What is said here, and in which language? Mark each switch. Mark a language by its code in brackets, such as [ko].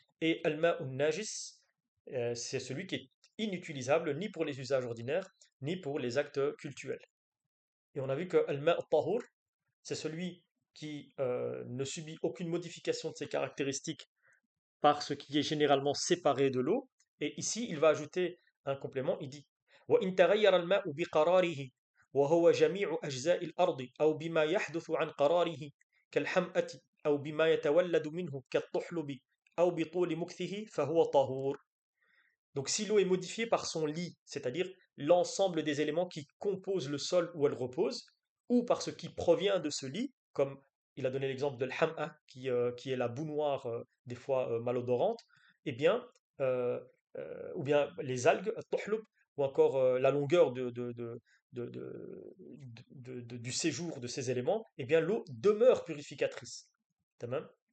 [fr] Et al-ma' al-najis, c'est celui qui est inutilisable ni pour les usages ordinaires ni pour les actes cultuels. Et on a vu que al-ma' al-tahur, c'est celui qui ne subit aucune modification de ses caractéristiques par ce qui est généralement séparé de l'eau. Et ici, il va ajouter un complément, il dit [ar] وإن تغير الماء بقراره وهو جميع أجزاء الأرض أو بما يحدث عن قراره كالحمأة أو بما يتولد منه كالطحلب أو بطول مكثه فهو طهور. [fr] Donc si l'eau est modifiée par son lit, c'est-à-dire l'ensemble des éléments qui composent le sol où elle repose, ou par ce qui provient de ce lit, comme il a donné l'exemple de l'ham'a, qui est la boue noire, des fois malodorante, eh bien, euh, ou bien les algues, at-tuhlub, ou encore la longueur de- de- du séjour de ces éléments, eh bien l'eau demeure purificatrice. Tamam.